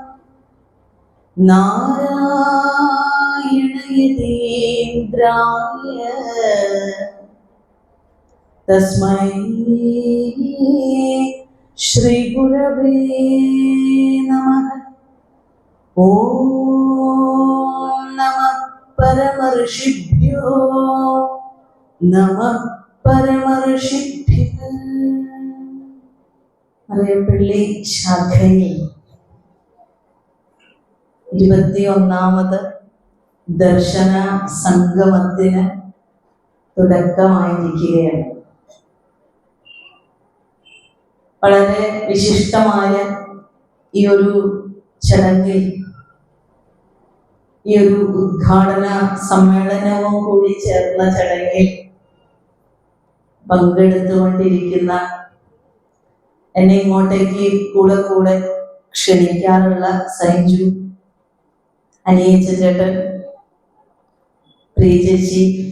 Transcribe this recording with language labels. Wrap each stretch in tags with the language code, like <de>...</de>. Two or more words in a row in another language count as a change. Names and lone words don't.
<sa>नारायण यतीन्द्राय तस्मै श्री गुरवे नमः। ओम नमः परमर्षिभ्यो नमः परमर्षिभ्यः।</sa> <ml>അറിയപ്പള്ളി ശാഖയിൽ 21ാമത് ദർശന സംഗമത്തിന് തുടക്കമായിരിക്കുകയാണ്. വളരെ വിശിഷ്ടമായ ഈ ഒരു ചടങ്ങിൽ, ഈ ഒരു ഉദ്ഘാടന സമ്മേളനവും കൂടി ചേർന്ന ചടങ്ങിൽ പങ്കെടുത്തുകൊണ്ടിരിക്കുന്ന എന്നെ ഇങ്ങോട്ടേക്ക് കൂടെ കൂടെ ക്ഷണിക്കാറുള്ള സൈജു, അനിയച്ച ചേട്ടൻ, പ്രിയചേച്ചി,</ml>